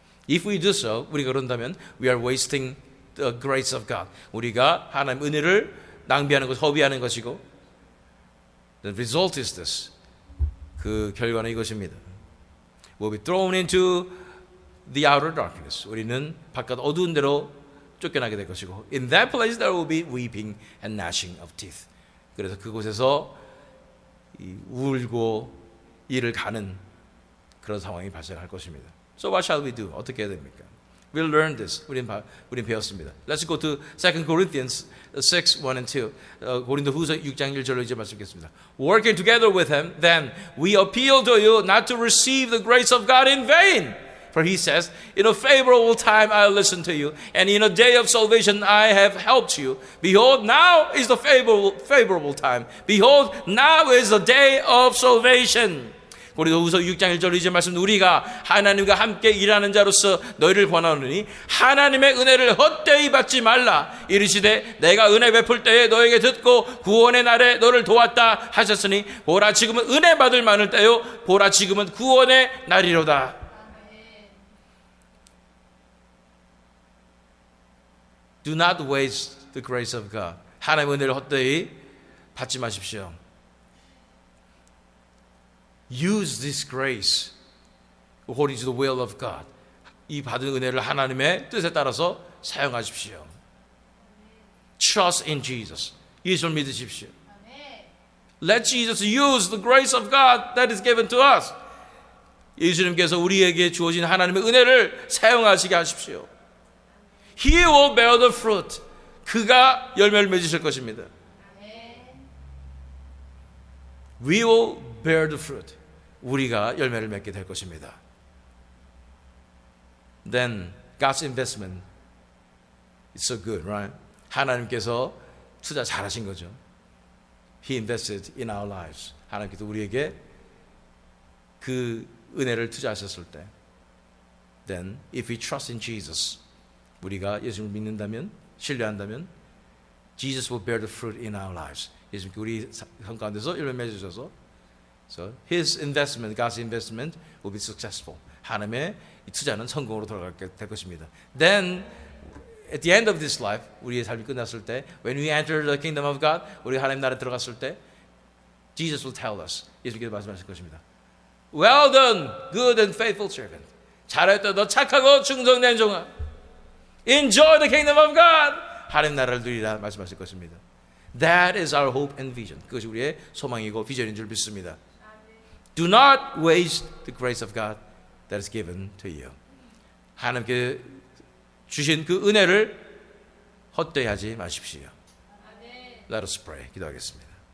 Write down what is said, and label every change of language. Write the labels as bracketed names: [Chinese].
[English] If we do so, [Korean] 우리가 그런다면 [English] we are wasting the grace of God. [Korean] 우리가 하나님의 은혜를 낭비하는 것, 허비하는 것이고, [English] the result is this. [Korean] 그 결과는 이것입니다. [English] Will be thrown into the outer darkness. [Korean] 우리는 바깥 어두운 데로 쫓겨나게 될 것이고, [English] in that place there will be weeping and gnashing of teeth. [Korean] 그래서 그곳에서 울고 이를 가는 그런 상황이 발생할 것입니다. [English] So what shall we do? [Korean] 어떻게 해야 됩니까? [English] We'll learn this. [Korean] 우린 배웠습니다. [English] Let's go to 2 Corinthians 6, 1 and 2. [Korean] 고린도후서 6장 1절로 이제 말씀드리겠습니다. [English] Working together with him, then we appeal to you not to receive the grace of God in vain. For he says, in a favorable time I listened to you, and in a day of salvation I have helped you. Behold, now is the favorable time. Behold, now is the day of salvation. [Korean] 고린도후서 6장 1절 이제 말씀, 우리가 하나님과 함께 일하는 자로서 너희를 권하노니 하나님의 은혜를 헛되이 받지 말라. 이르시되 내가 은혜 베풀 때에 너에게 듣고 구원의 날에 너를 도왔다 하셨으니 보라 지금은 은혜 받을 만을 때요 보라 지금은 구원의 날이로다. [English] Do not waste the grace of God. [Korean] 하나님의 은혜를 헛되이 받지 마십시오. [English] Use this grace according to the will of God. [Korean] 이 받은 은혜를 하나님의 뜻에 따라서 사용하십시오. [English] Trust in Jesus. [Korean] 예수를 믿으십시오. [English] Let Jesus use the grace of God that is given to us. [Korean] 예수님께서 우리에게 주어진 하나님의 은혜를 사용하시게 하십시오. [English] He will bear the fruit. [Korean] 그가 열매를 맺으실 것입니다. [English] We will bear the fruit. [Korean] 우리가 열매를 맺게 될 것입니다. [English] Then God's investment is so good, right? [Korean] 하나님께서 투자 잘하신 거죠. [English] He invested in our lives. [Korean] 하나님께서 우리에게 그 은혜를 투자하셨을 때, [English] then if we trust in Jesus, [Korean] 우리가 예수를 믿는다면, 신뢰한다면, [English] Jesus will bear the fruit in our lives. [Korean] 예수님께 우리 삶 가운데서 열매 맺으셔서 [English] So His investment, God's investment will be successful. [Korean] 하나님의 이 투자는 성공으로 돌아가게 될 것입니다. [English] Then at the end of this life, [Korean] 우리의 삶이 끝났을 때, [English] when we enter the kingdom of God, [Korean] 우리 하나님 나라에 들어갔을 때, [English] Jesus will tell us, [Korean] 예수님께서 말씀하실 것입니다. [English] Well done, good and faithful servant. [Korean] 잘했다, 너 착하고 충성된 종아. [English] Enjoy the kingdom of God. [Korean] 하나님 나라를 누리라 말씀하실 것입니다. [English] That is our hope and vision. [Korean] 그것이 우리의 소망이고 비전인 줄 믿습니다. [English] Do not waste the grace of God that is given to you. [Korean] 하나님께 주신 그 은혜를 헛되이 하지 마십시오. [English] Let us pray. [Korean] 기도하겠습니다.